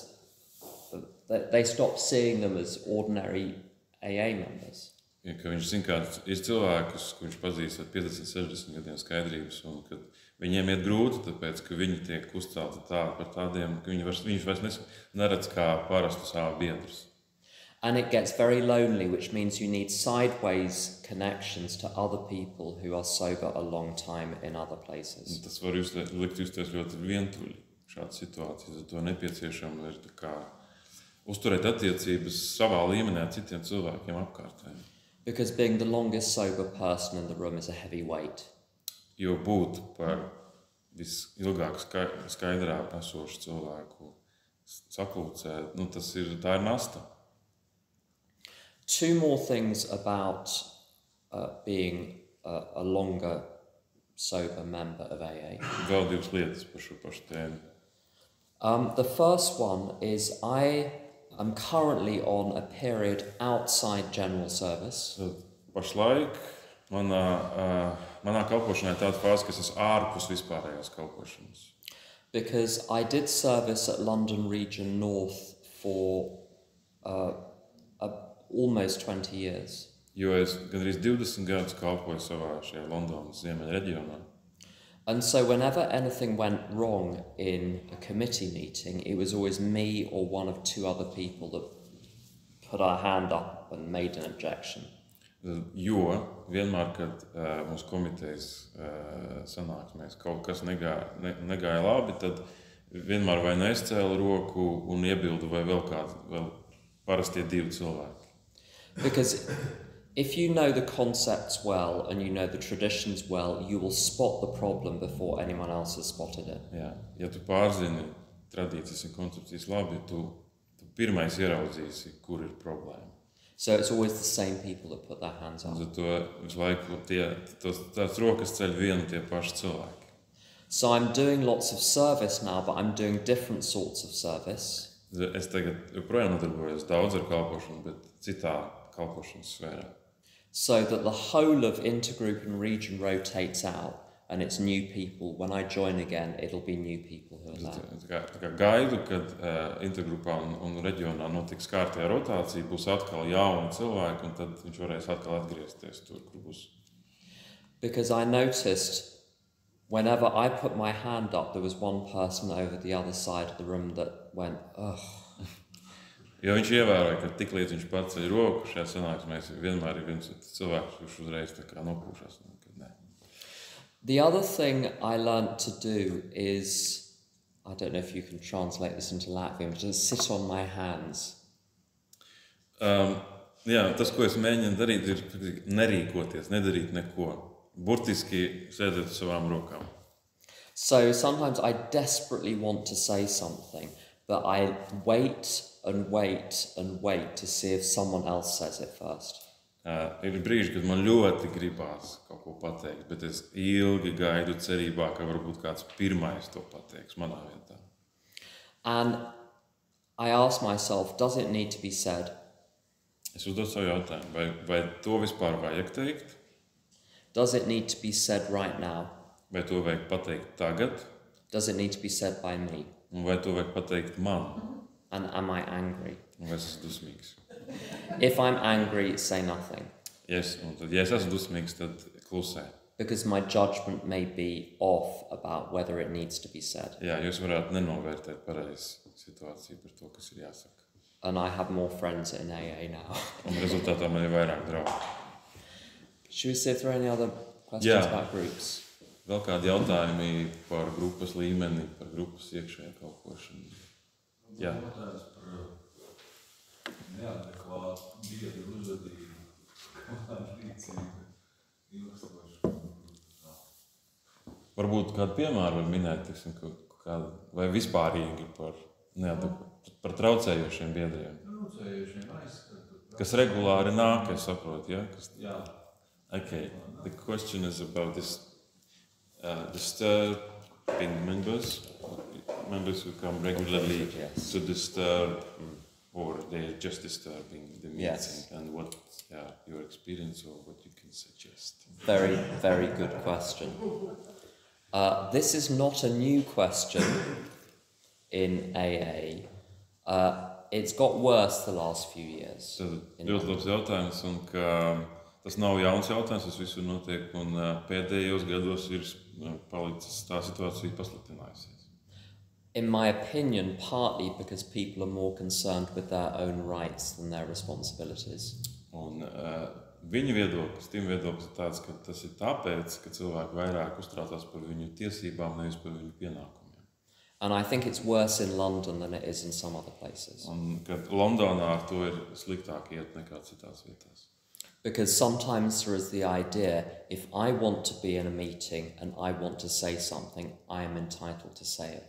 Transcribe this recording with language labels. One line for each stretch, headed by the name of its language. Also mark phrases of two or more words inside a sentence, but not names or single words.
English: They stop seeing them as ordinary AA members.
Latvian: Ja, ka viņš zina, kāds ir cilvēkus, ko viņš pazīst ar 50, 60 gadiem skaidrības, un kad viņiem iet grūti, tāpēc, ka viņi tiek uzcelti par tādiem, ka viņš vairs neredz kā parastu savu biedrus.
English: And it gets very lonely, which means you need sideways connections to other people who are sober a long time in other places.
Latvian: Un tas var likt justies ļoti vientuļi šāda situācija. To nepieciešama ir tā kā uzturēt attiecības savā līmenī ar citiem cilvēkiem apkārtējiem.
English: Because being the longest sober person in the room is a heavy weight.
Latvian: Jo būt par visilgāk skaidrā esošu cilvēku sakulcē, tā ir nasta.
English: 2 more things about being a longer sober member of AA.
Latvian: Vēl 2 lietas par šo pašu tēmu.
English: The first one is I'm currently on a period outside general service.
Latvian: Pašlaik manā kalpošanā ir tāda fāze, kas esmu ārpus vispārējās kalpošanas.
English: Because I did service at London Region North for almost 20 years.
Latvian: Jo es gandrīz 20 gadus kalpoju savā šajā Londonas ziemeļa reģionā.
English: And so whenever anything went wrong in a committee meeting, it was always me or one of 2 other people that put our hand up and made an objection.
Latvian: Jo vienmēr, kad mūsu komitejas sanāksmēs kaut kas negāja labi, tad vienmēr vai nu es cēlu roku un iebildu vai vēl parastie 2 cilvēki.
English: Because if you know the concepts well and you know the traditions well, you will spot the problem before anyone else has spotted it.
Latvian: Jā, ja tu pārzini tradīcijas un koncepcijas labi, tu pirmais ieraudzīsi, kur ir problēma.
English: So it's always the same people that put their hands up.
Latvian: Un to visu laiku tās rokas ceļ vienu tie paši cilvēki.
English: So I'm doing lots of service now, but I'm doing different sorts of service.
Latvian: Es tagad joprojām nodarbojos daudz ar kalpošanu, bet citā kalpošanas sfērā.
English: So that the whole of intergroup and region rotates out and it's new people. When I join again, it'll be new people who are there.
Latvian: Tā kā gaidu, kad intergrupā un reģionā notiks kārtējā rotācija, būs atkal jauni cilvēki, un tad viņš varēs atkal atgriezties tur, kur būs.
English: Because I noticed whenever I put my hand up, there was one person over the other side of the room that went, ugh.
Latvian: Jo viņš ievēroja, ka tik līdz viņš paceļ roku šajā sanāksmēs, vienmēr ir viens cilvēks, kurš uzreiz tā kā nopūšas.
English: The other thing I learnt to do is, I don't know if you can translate this into Latvian, but to sit on my hands.
Latvian: Jā, tas, ko es mēģinu darīt, ir nerīkoties, nedarīt neko. Burtiski sēdēt uz savām rokām.
English: So sometimes I desperately want to say something, but I wait and wait and wait to see if someone else says it first.
Latvian: Ir brīži, kad man ļoti gribās kaut ko pateikt, bet es ilgi gaidu cerībā, ka varbūt kāds pirmais to pateiks manā vietā.
English: And I ask myself, does it need to be said?
Latvian: Es uzdodu savu jautājumu, vai to vispār vajag teikt?
English: Does it need to be said right now?
Latvian: Vai to vajag pateikt tagad?
English: Does it need to be said by me?
Latvian: Un vai to vajag pateikt man?
English: And am I angry?
Latvian: Un vai es esmu dusmīgs?
English: If I'm angry, say nothing.
Latvian: Ja es esmu dusmīgs, tad klusē.
English: Because my judgment may be off about whether it needs to be said.
Latvian: Jā, jūs varētu nenovērtēt pareizi situāciju par to, kas ir jāsaka.
English: And I have more friends in AA now.
Latvian: Un rezultātā man ir vairāk draugu.
English: Should we see if there are any other questions
Latvian: Jā.
English: about groups?
Latvian: Vēl kādi jautājumi par grupas līmeni, par grupas iekšējā kalpošanu? Jā. Jautājums par neadekvātu biedru uzvedību, kāda rīcība ilgstoša. Varbūt kādu piemēru var minēt, tiksim, vai vispārīgi par traucējošiem biedriem. Traucējošiem aizskatu. Kas regulāri nāk, es saprotu, ja? Jā.
English: Okay, the question is about this disturbing members who come regularly to disturb, or they're just disturbing the meeting, Yes. and what your experience or what you can suggest. Very, very good question. This is not a new question in AA. It's got worse the last few years.
Latvian: Tad
English: in
Latvian: ļoti
English: London.
Latvian: labs jautājums, un ka tas nav jauns jautājums, tas visur notiek, un pēdējos gados ir palicis tā situācija pasliktinājusies.
English: In my opinion, partly because people are more concerned with their own rights than their responsibilities.
Latvian: Un viņu viedoklis, tiem viedoklis ir tāds, ka tas ir tāpēc, ka cilvēki vairāk uztraucās par viņu tiesībām, nevis par viņu pienākumiem.
English: And I think it's worse in London than it is in some other places.
Latvian: Un kad Londonā ar to ir sliktāk iet nekā citās vietās.
English: Because sometimes there is the idea, if I want to be in a meeting and I want to say something, I am entitled to say it.